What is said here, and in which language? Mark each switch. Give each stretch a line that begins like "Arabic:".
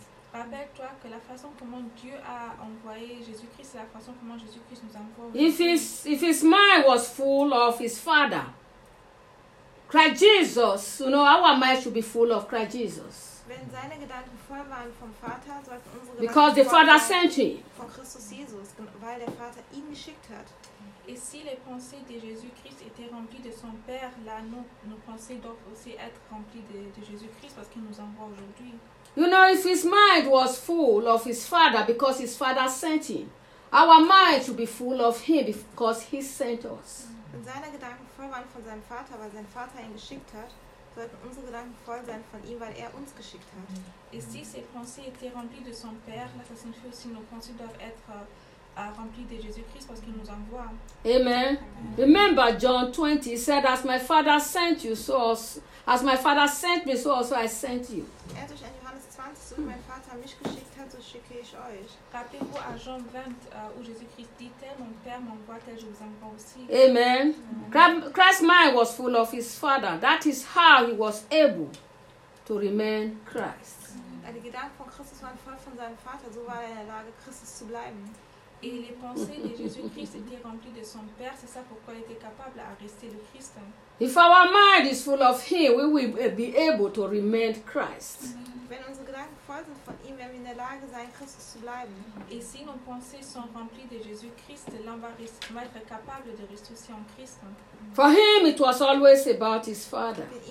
French: Rappelle-toi que la façon comment Dieu a envoyé Jésus-Christ, c'est la façon comment Jésus-Christ nous envoie.
English: If his mind was full of his father. Christ Jesus, you know, our mind should be full of Christ Jesus.
German: Wenn seine Gedanken voll waren vom Vater, sollten unsere Gedanken
English: Because the Father sent him.
German: Von Christus Jesus, weil der Vater ihn geschickt hat.
French: Et si les pensées de Jésus-Christ étaient remplies de son Père, là, nos pensées doivent aussi être remplies de Jésus-Christ parce qu'il nous envoie aujourd'hui.
English: You know, if his mind was full of his Father because his Father sent him, our mind should be full of him because he sent us.
German: Wenn seine Gedanken voll waren von seinem Vater, weil sein Vater ihn geschickt hat, sollten unsere Gedanken voll sein von ihm, weil er uns geschickt hat.
French: Et si ses pensées étaient remplies de son Père, là, ça signifie aussi que nos pensées doivent être remplies de Jésus-Christ parce qu'il nous envoie.
English: Amen. Remember John 20, he said, as my Father sent you, so as my Father sent me, so also I sent you.
German: Er durch ein Johannes 20, so wie mein Vater mich geschickt hat, so schicke ich euch.
French: Rappelez-vous à Jean 20, où Jésus-Christ dit, tel mon Père m'envoie, tel je vous envoie aussi.
English: Amen. Christ's mind was full of his Father. That is how he was able to remain Christ.
German: Die Gedanken von Christus waren voll von seinem Vater, so war er in der Lage, Christus zu bleiben.
French: Et les pensées de Jésus-Christ étaient remplies de son Père, c'est ça pourquoi il était capable à rester le Christ.
English: If our mind is full of him, we will be able to remain Christ.
German: Wenn unsere Gedanken voll sind von ihm, werden wir in der Lage sein, Christus zu bleiben.
French: Et si nos pensées sont remplies de Jésus-Christ, l'on va être capable de rester aussi en Christ.
English: For him, it was always about his Father.